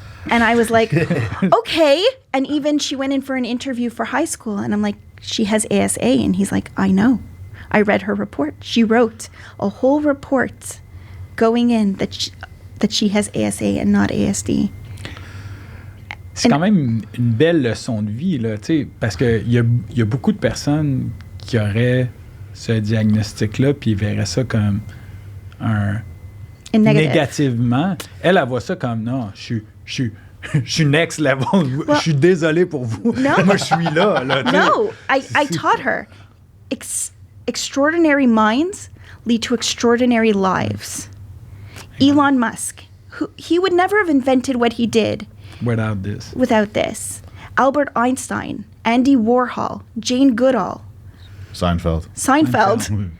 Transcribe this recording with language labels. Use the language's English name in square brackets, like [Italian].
[English] And I was like, okay. And even she went in for an interview for high school. And I'm like, she has ASA. And he's like, I know. I read her report. She wrote a whole report going in that she has ASA and not ASD. [French] C'est quand même une belle leçon de vie, là, tu sais, parce qu'il y a beaucoup de personnes qui auraient ce diagnostic-là puis ils verraient ça comme un... négativement. Elle voit ça comme, non, je suis [English] next level. [French] Je suis désolé pour vous. [English] No. [French] Moi, je suis là. Tu sais. [English] No, I taught her. Extraordinary minds lead to extraordinary lives. Elon Musk, he would never have invented what he did without this. Albert Einstein, Andy Warhol, Jane Goodall. Seinfeld.